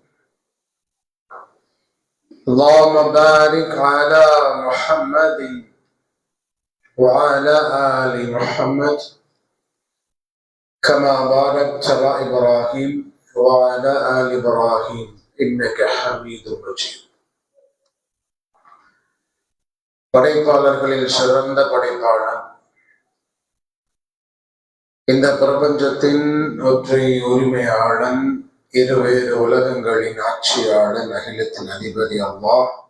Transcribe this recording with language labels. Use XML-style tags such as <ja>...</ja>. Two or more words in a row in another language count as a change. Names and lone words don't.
<ar>اللهم بارك على محمد وعلى آل محمد كما باركت على إبراهيم وعلى آل إبراهيم إنك حميد مجيد.</ar> <ta>படைப்பாளர்களில் சிறந்த படைப்பாளன், இந்த பிரபஞ்சத்தின் ஒற்றை உரிமையாளன், இருவேறு உலகங்களின் ஆட்சியாளன், அகிலத்தின் அதிபதி அல்லாஹ்.</ta>